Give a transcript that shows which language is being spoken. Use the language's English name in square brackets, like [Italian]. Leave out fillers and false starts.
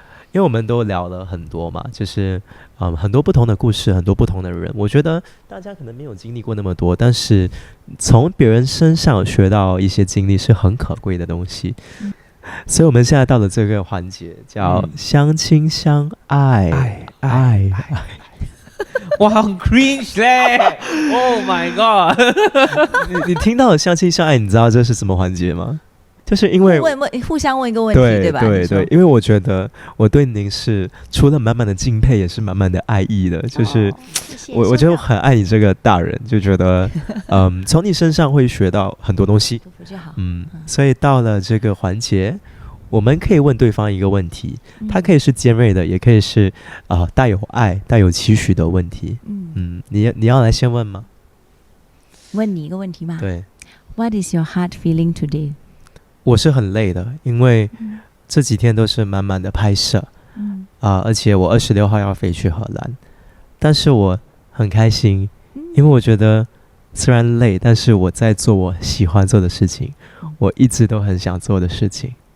[Chinese] 因为我们都聊了很多嘛，就是很多不同的故事，很多不同的人。我觉得大家可能没有经历过那么多，但是从别人身上学到一些经历是很可贵的东西。所以我们现在到了这个环节，叫相亲相爱，爱。哇，很 cringe 嘞 ！ [English] Oh my god！ [Chinese] 你听到了相亲相爱，你知道这是什么环节吗？就是因为互相问一个问题，对吧？对，因为我觉得我对您是除了满满的敬佩，也是满满的爱意的。就是我觉得我很爱你这个大人，就觉得从你身上会学到很多东西。所以到了这个环节，我们可以问对方一个问题，它可以是尖锐的，也可以是带有爱、带有期许的问题。你要来先问吗？问你一个问题吗？对。 [English] What is your heart feeling today？ [Chinese] 我是很累的，因为这几天都是满满的拍摄，而且我26号要飞去荷兰，但是我很开心，因为我觉得虽然累，但是我在做我喜欢做的事情，我一直都很想做的事情。